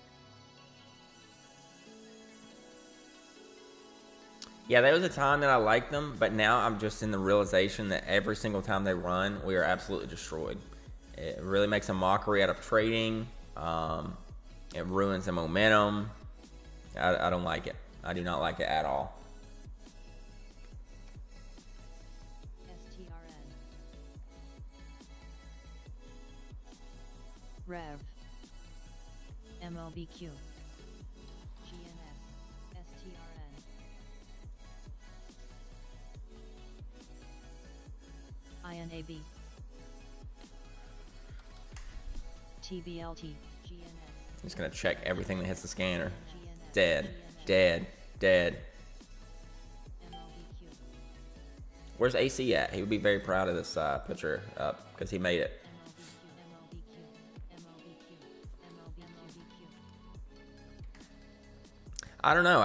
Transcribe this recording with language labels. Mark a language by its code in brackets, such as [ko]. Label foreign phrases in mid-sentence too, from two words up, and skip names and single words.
[en] Yeah, there was a time that I liked them, but now I'm just in the realization that every single time they run, we are absolutely destroyed. It really makes a mockery out of trading. It ruins the momentum. I don't like it. I do not like it at all. STRN. Rev. MLBQ. GNS. STRN. INAB. TBLT. GNS. I'm just going to check everything that hits the scanner. Dead. Dead. Dead. MLBQ. Where's AC at? He would be very proud of this picture up because he made it. I don't know.